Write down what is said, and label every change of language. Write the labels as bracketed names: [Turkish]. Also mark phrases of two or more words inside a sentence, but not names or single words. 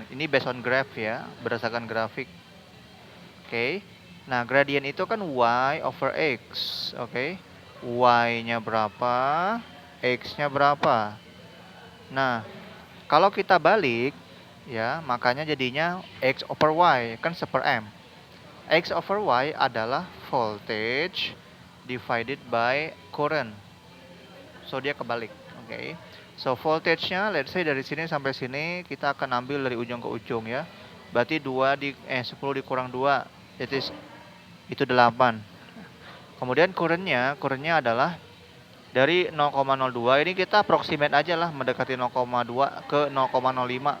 [Indonesian] Ini [English] based on graph [Indonesian] ya, berdasarkan grafik. Oke. Okay. Nah, gradient itu kan [English] y over x. [Indonesian] Oke. Okay. Y-nya berapa, x-nya berapa. Nah, kalau kita balik ya, makanya jadinya [English] x over y [Indonesian] kan seper m. [English] X over y adalah voltage divided by current. [Indonesian] So dia kebalik. Oke. Okay. So voltage-nya [English] let's say [Indonesian] dari sini sampai sini kita akan ambil dari ujung ke ujung ya. Berarti 10 dikurang 2 itu 8. Kemudian current-nya adalah dari 0,02 ini kita approximate aja lah, mendekati 0,2 ke 0,05.